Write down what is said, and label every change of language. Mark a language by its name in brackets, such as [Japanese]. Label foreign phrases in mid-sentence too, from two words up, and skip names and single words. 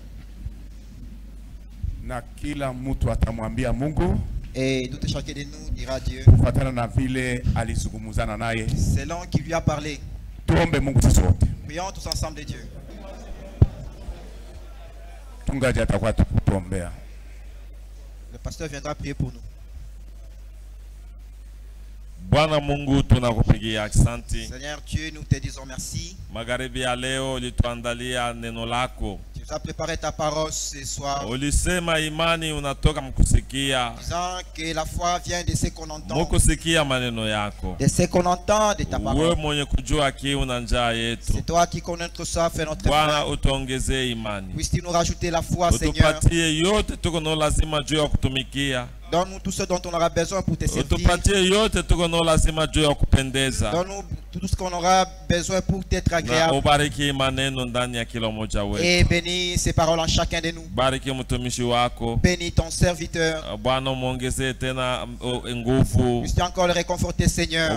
[French] Et tout chacun de nous dira à Dieu selon qui lui a parlé. Prions tous ensemble de Dieu. Le pasteur viendra prier pour nous. [Swahili] Bwana Mungu tunakupigia asante. [French] Seigneur Dieu, nous te disons merci. [Swahili] Magharibi ya leo ulituandalia neno lako. [French] Tu nous as préparé ta parole ce soir. [Swahili] Ulisema imani unatoka mkusikia. [French] Disant que la foi vient de ce qu'on entend. [Swahili] Mkusikia maneno yako. [French] De ce qu'on entend de ta parole. [Swahili] Wewe mwenye kujua kiu na njaa yetu. [French] C'est toi qui connais notre soif et notre faim. [Swahili] Bwana utuongezee imani. [French] Puisses-tu nous rajouter la foi, Seigneur. [Swahili] Utupatie yote tuko na lazima juu ya kutumikia. [French] Donne-nous tout ce dont on aura besoin pour te servir. Donne-nous tout ce qu'on aura besoin pour t'être agréable. Et bénis ces paroles en chacun de nous. Bénis ton serviteur. Puisses-tu encore le réconforter, Seigneur.